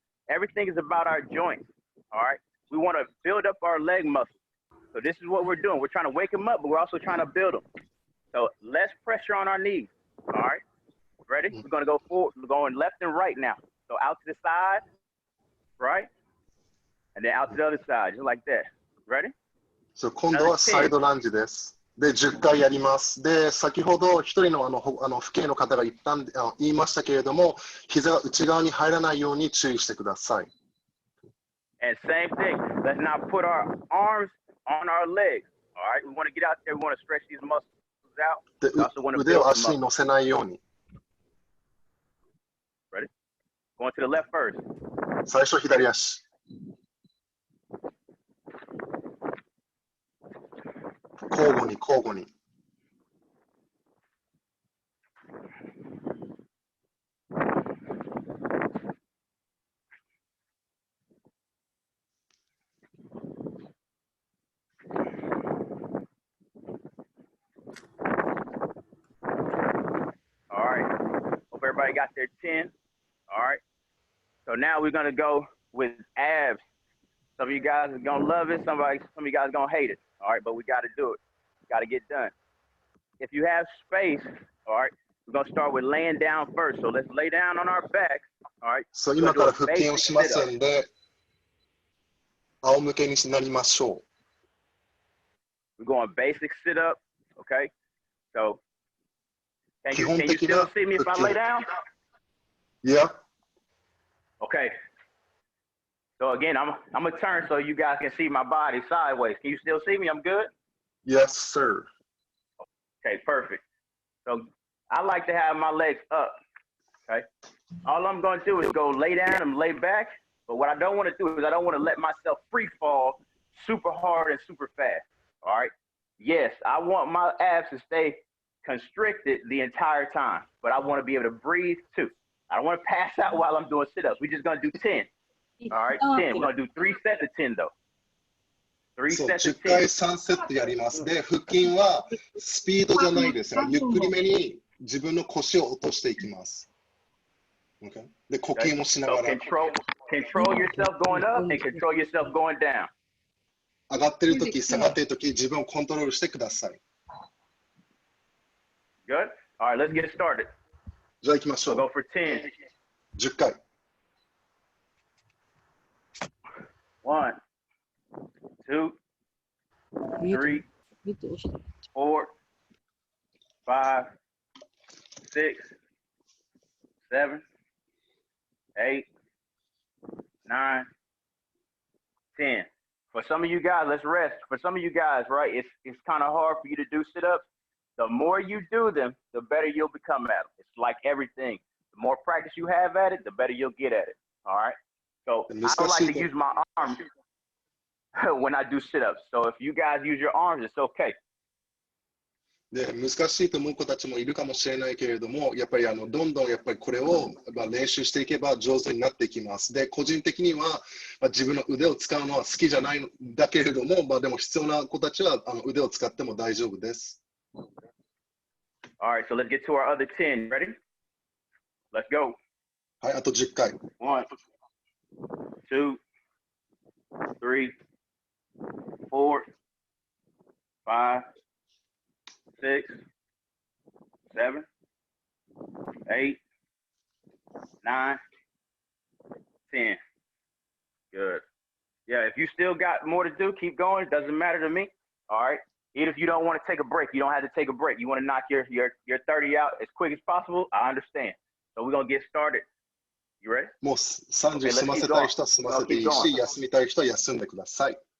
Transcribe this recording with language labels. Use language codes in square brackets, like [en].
[en] Everything is about our joints, all right? We want to build up our leg muscles. So this is what we're doing. We're trying to wake them up, but we're also trying to build them. So less pressure on our knees, all right? Ready? We're going to go forward. We're going left and right now. So out to the side, right? And then out to the other side, just like that. Ready? [ja] そう、今度はサイドランジです。で、10回やります。で、先ほど一人の父兄の方が言いましたけれども、膝が内側に入らないように注意してください。 [en] And same thing. Let's now put our arms on our legs. All right? We want to get out there. We want to stretch these muscles out. [ja] で、腕を足に乗せないように。 [en] Ready? Going to the left first. [ja] 最初左足。交互に交互に。 [en] All right. Hope everybody got their 10. All right. So now we're gonna go with abs. Some of you guys are gonna love it. Some of you guys are gonna hate it. All right, but we gotta do it. Gotta get done. If you have space, all right, we're gonna start with laying down first. So let's lay down on our back. All right. [ja] そう、今から腹筋をしますんで、仰向けになりましょ [en] う。We're going basic sit up, okay? So, can you still see me if I lay down? Yeah. Okay. So again, I'm gonna turn so you guys can see my body sideways. Can you still see me? I'm good? Yes, sir. Okay, perfect. So I like to have my legs up, okay? All I'm gonna do is go lay down and lay back, but what I don't wanna do is I don't wanna let myself free fall super hard and super fast. All right. Yes, I want my abs to stay constricted the entire time, but I want to be able to breathe too. I don't want to pass out while I'm doing sit-ups. We're just gonna do 10. All right, 10. We're gonna do 3 sets of 10 though. 3 [ja] そう、 [en] sets of [ja] 10回 [en] 10. [ja] 3セットやります。で、腹筋はスピードじゃないですよ。ゆっくりめに自分の腰を落としていきます。 Okay? で、呼吸もしなが [en] So [ja] ら。 [en] control yourself going up and control yourself going down. [ja] 上がってるとき、下がってるとき、自分をコントロールしてください。 [en] Good. All right, let's get started. [ja] じゃあ行きましょ [en] We'll [ja] う。 [en] go for 10. [ja] 10回。 [en] 1, 2, 3, 4, 5, 6, 7, 8, 9, 10. For some of you guys, let's rest. For some of you guys, right, it's kind of hard for you to do sit-ups. The more you do them, the better you'll become at them. It's like everything. The more practice you have at it, the better you'll get at it. All right. So I don't like to use my arms when I do sit-ups. So if you guys use your arms, it's okay. [ja] で、難しいと思う子たちもいるかもしれないけれども、やっぱりどんどんやっぱりこれを練習していけば上手になっていきます。で、個人的には自分の腕を使うのは好きじゃないんだけれども、でも必要な子たちは腕を使っても大丈夫です。 [en] All right, so let's get to our other 10. Ready? Let's go. [ja] はい、あと10回。 [en] 1, 2, 3, 4, 5, 6, 7, 8, 9, 10. Good. Yeah, if you still got more to do, keep going. It doesn't matter to me. All right. Even if you don't want to take a break, you don't have to take a break. You want to knock your 30 out as quick as possible, I understand. So we're going to get started. You ready? [ja] もう30済ませたい人は済ませていいし、休みたい人は休んでください。